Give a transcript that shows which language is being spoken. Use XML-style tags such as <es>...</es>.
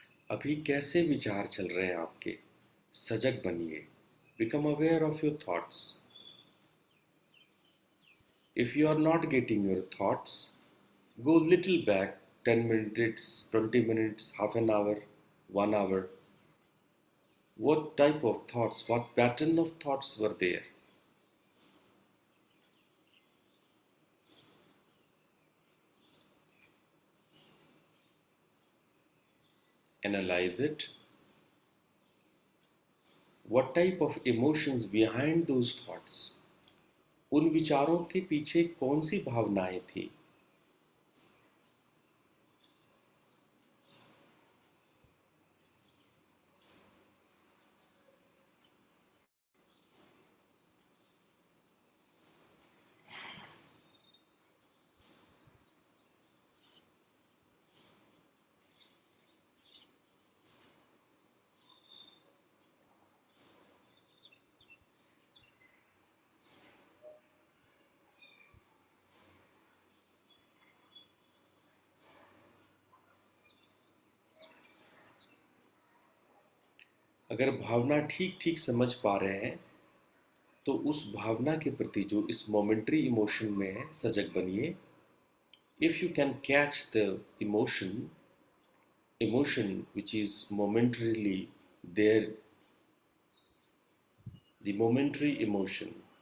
<hi>अभी कैसे विचार चल रहे हैं आपके? सजग बनिए.</hi> <en>Become aware of your thoughts. If you are not getting your thoughts, go little back, 10 minutes, 20 minutes, half an hour, 1 hour. What type of thoughts, what pattern of thoughts were there? Analyze it. What type of emotions behind those thoughts?</en> <hi>उन विचारों के पीछे कौन सी भावनाएं थी? अगर भावना ठीक ठीक समझ पा रहे हैं तो उस भावना के प्रति जो इस मोमेंट्री इमोशन में है, सजग बनिए.</hi> <en>if you can catch the emotion which is momentarily there, the momentary emotion,</en>